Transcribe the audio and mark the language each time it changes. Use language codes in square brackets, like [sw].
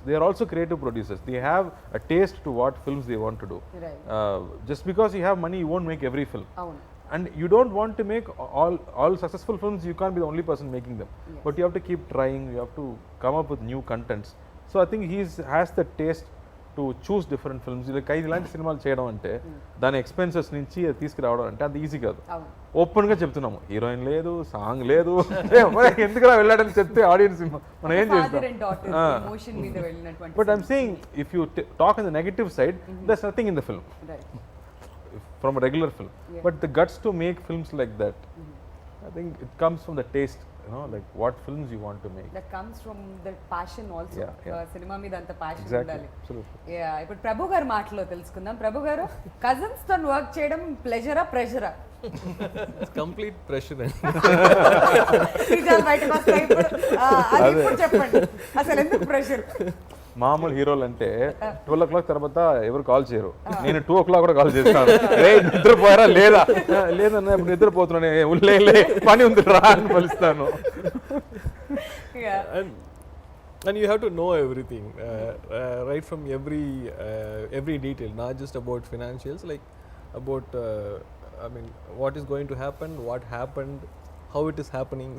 [en] They are also creative producers. They have a taste to what films they want to do. Right. Just because you have money, you won't make every film. [te] Avunu. [en] And you don't want to make all successful films. You can't be the only person making them. Yes. But you have to keep trying. You have to come up with new contents. So I think has the taste to choose different films. [te] ఇలా ఇలాంటి సినిమాలు చేయడం అంటే, దాని expenses నుంచి అది తీసుకురావడం అంటే అది ఈజీ కాదు. ఓపెన్గా చెప్తున్నాము, హీరోయిన్ లేదు, సాంగ్ లేదు, ఎందుకురా వెళ్ళాడని చెప్తే ఆడియన్స్ మనం ఏం చేస్తాం. [en] But I'm saying if you talk in the negative side, there's nothing in the film from a regular film. But the guts to make films like that, I think it comes from the taste, you know, like what films you want to make. That comes from the passion also. [te] Cinema మీద అంత passion ఉండాలి. [en] Absolutely. [te] Yeah, ఇప్పుడు ప్రభు గారి మాటలో తెలుసుకుందాం. ప్రభు గారు, cousins తో work చేయడం ప్లెజరా ప్రెషరా? [en] It's complete pressure. [te] నిజాలు బయటకు వస్తాయి ఇప్పుడు. అది ఇప్పుడు చెప్పండి, అసలు ఎందుకు ప్రెషర్? మామూలు హీరోలు అంటే 12 o'clock తర్వాత ఎవరు కాల్ చేయరు. నేను 2 o'clock కూడా కాల్ చేస్తాను, రే నిద్రపోయారా లేదా, లేదన్నా ఇప్పుడు నిద్రపోతున్నాను, లే పని ఉంది రా అని పలుస్తాను. [en] And you have to know everything, right from every detail, not just about financials, like about I mean, what is going to happen, what happened, how it is happening.